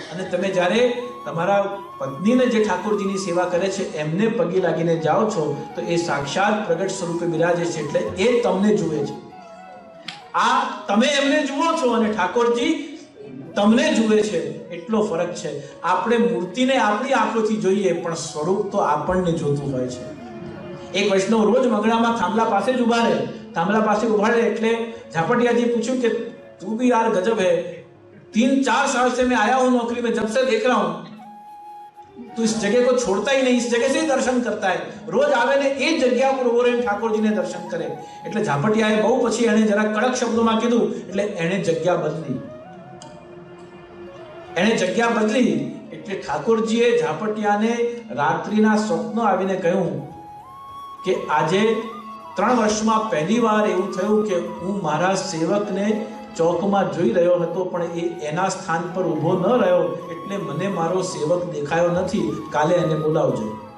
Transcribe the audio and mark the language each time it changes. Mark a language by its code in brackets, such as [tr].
[gu] અને તમે જ્યારે તમારા પત્નીને જે ઠાકોરજીની સેવા કરે છે એમને પગે લાગીને જાઓ છો તો એ સાક્ષાત પ્રગટ સ્વરૂપે બિરાજે છે, એટલે એ તમને જુએ છે. આ તમે એમને જુઓ છો અને ઠાકોરજી તમને જુએ છે, એટલો ફરક છે. આપણે મૂર્તિને આપણી આંખોથી જોઈએ પણ સ્વરૂપ તો આપણને જોતું હોય છે. એક વૈષ્ણવ રોજ મંગળામાં થાંભલા પાસે જ ઉભા રહે. થાંભલા પાસે ઉભા રહે એટલે [hi] झापटियाजी पूछूं कि तू भी यार गजब है, 3-4 साल से मैं आया हूं नौकरी में, जब से देख रहा हूं तू इस जगह को छोड़ता ही नहीं, इस जगह से ही दर्शन करता है. [gu] रोज आवे ने ए जग्या पर उभો રહીને ઠાકોરજીને દર્શન કરે. એટલે ઝાપટિયાએ બહુ પછી એને જરા કડક શબ્દોમાં કીધું એટલે એને જગ્યા બદલી. એટલે ઠાકોરજીએ ઝાપટિયાને રાત્રિના સ્વપ્ન આવીને કહ્યું કે આજે 3 વર્ષમાં પહેલી વાર એવું થયું કે હું મારા સેવકને ચોકમાં જોઈ રહ્યો હતો પણ એ એના સ્થાન પર ઊભો ન રહ્યો, એટલે મને મારો સેવક દેખાયો નથી. કાલે એને બોલાવજો.